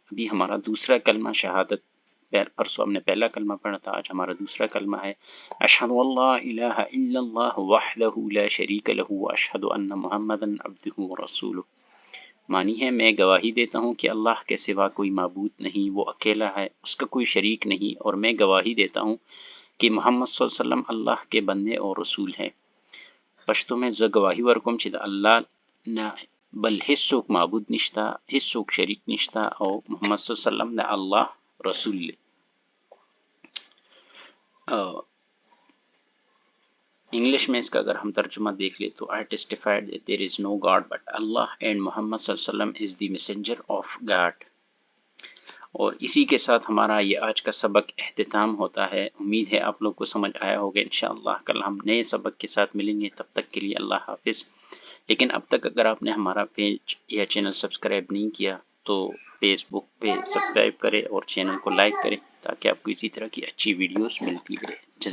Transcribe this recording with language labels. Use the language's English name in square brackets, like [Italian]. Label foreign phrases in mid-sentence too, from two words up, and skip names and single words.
[Urdu] ابھی ہمارا دوسرا کلمہ شہادت، پرسوں ہم نے پہلا کلمہ پڑھا تھا، آج ہمارا دوسرا کلمہ ہے [Arabic] اشہد ان لا الہ الا اللہ وحدہ لا شریک لہ واشہد ان محمدا عبدہ ورسولہ۔ [Urdu] معنی ہے میں گواہی دیتا ہوں کہ اللہ کے سوا کوئی معبود نہیں، وہ اکیلا ہے، اس کا کوئی شریک نہیں، اور میں گواہی دیتا ہوں کہ محمد [Arabic] صلی اللہ علیہ وسلم [Urdu] اللہ کے بندے اور رسول ہیں۔ پشتو میں [Pashto] زه گواہی ورکوم چې د الله نه بل هیڅوک معبود نشتا، هیڅوک شریک نشتا، او محمد [Arabic] صلی اللہ علیہ وسلم [Pashto] د الله رسول دی۔ [Urdu] انگلش میں اس کا اگر ہم ترجمہ دیکھ لیں تو [English] I testified that there is no God but Allah and Muhammad [Arabic] صلی اللہ علیہ وسلم [English] is the messenger of God۔ [Urdu] اور اسی کے ساتھ ہمارا یہ آج کا سبق اختتام ہوتا ہے۔ امید ہے آپ لوگ کو سمجھ آیا ہوگا انشاءاللہ۔ کل ہم نئے سبق کے ساتھ ملیں گے، تب تک کے لیے اللہ حافظ۔ لیکن اب تک اگر آپ نے ہمارا پیج یا چینل سبسکرائب نہیں کیا تو فیس بک پہ سبسکرائب کریں اور چینل کو لائک کریں تاکہ آپ کو اسی طرح کی اچھی ویڈیوز ملتی رہے۔